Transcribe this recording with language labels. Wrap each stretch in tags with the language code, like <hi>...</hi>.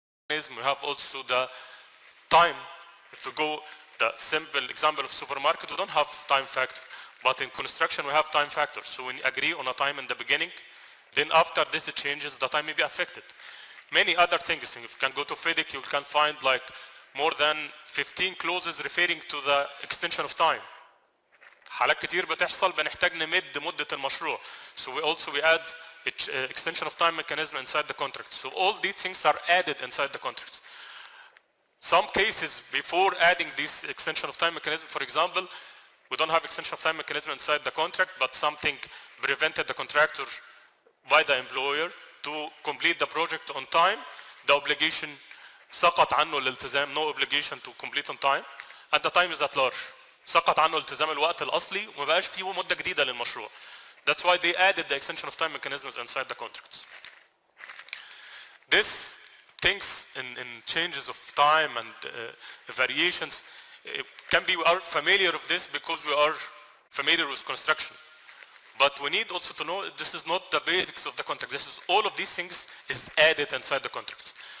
<en>We have also the time. If we go the simple example of supermarket, we don't have time factor, but in construction we have time factor. So we agree on a time in the beginning, then after this changes, the time may be affected. Many other things. If you can go to FIDIC, you can find like more than 15 clauses referring to the extension of time.</en> <ar>حالات كتير بتحصل بنحتاج نمد مدة المشروع.</ar> <en>So we add extension of time mechanism inside the contract. So all these things are added inside the contract. Some cases before adding this extension of time mechanism, for example, we don't have extension of time mechanism inside the contract, but something prevented the contractor by the employer to complete the project on time. The obligation</en> <ar>سقط عنه الالتزام,</ar> <en>no obligation to complete on time, and the time is at large.</en> <ar>سقط عنه التزام الوقت الأصلي وما بقاش فيه مدة جديدة للمشروع.</ar> <en>That's why they added the extension of time mechanisms inside the contracts. This things in changes of time and variations can be familiar of this because we are familiar with construction. But we need also to know this is not the basics of the contract. This is all of these things is added inside the contract.</en>